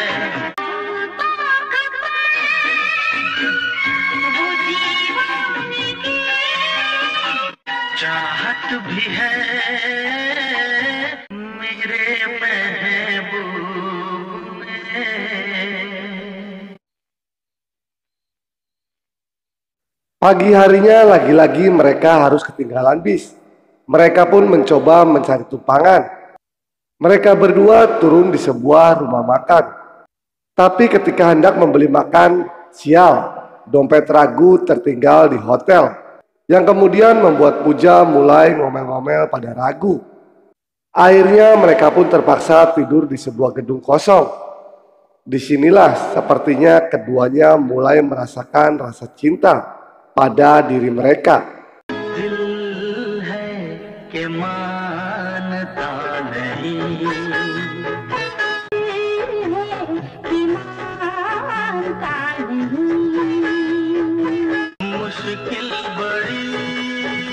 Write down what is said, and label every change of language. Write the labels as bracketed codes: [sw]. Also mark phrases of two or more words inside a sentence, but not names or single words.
[hi] चाहत भी है मेरे महबूब में। [id] Pagi harinya lagi-lagi mereka harus ketinggalan bis. Mereka pun mencoba mencari tumpangan. Mereka berdua turun di sebuah rumah makan. Tapi ketika hendak membeli makan, sial, dompet Ragu tertinggal di hotel. Yang kemudian membuat Puja mulai ngomel-ngomel pada Ragu. Akhirnya mereka pun terpaksa tidur di sebuah gedung kosong. Disinilah sepertinya keduanya mulai merasakan rasa cinta pada diri mereka. [hi] दिल है कि मानता नहीं, मुश्किल बड़ी